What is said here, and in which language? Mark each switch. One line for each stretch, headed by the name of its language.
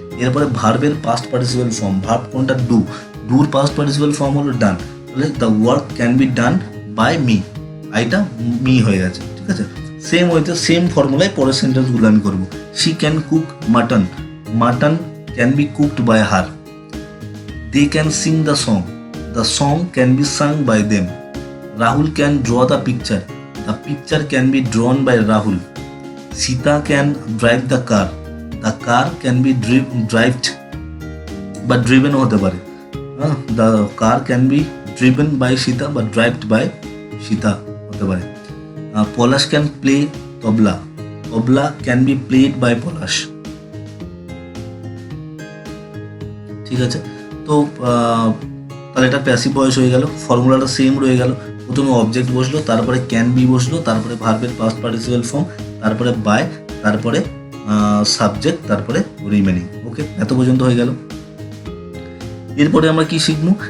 Bangla: এরপরে ভার্বের past participle form, verb কোনটা? ডুর পাস্ট পার্টিসিপেল ফর্ম হলো ডান, তাহলে
English: the work can be done by me,
Bangla: আইটা মি হয়ে গেছে, ঠিক আছে। সেম ওয়েতে সেম ফর্মুলায় পরের সেন্টেন্সগুলো আমি করবো।
English: She can cook mutton can be cooked by her. They can sing the song can be sung by them. Rahul can draw the picture can be drawn by Rahul. Sita can drive the car can be driven but driven
Bangla: hote pare.
English: The car can be driven by Sita but driven by Sita
Bangla: hote pare.
English: Polash can play tabla can be played by Polash.
Bangla: ঠিক আছে, তো তাহলে এটা passive voice হয়ে গেল, ফর্মুলাটা same রয়ে গেল। প্রথমে অবজেক্ট বসলো, তারপরে ক্যান বি বসলো, তারপরে ভার্বের পাস্ট পার্টিসিপেল ফর্ম, তারপরে বাই, তারপরে সাবজেক্ট, তারপরে রিমেনিং। ওকে, এত পর্যন্ত হয়ে গেল। এরপরে আমরা কি শিখবো?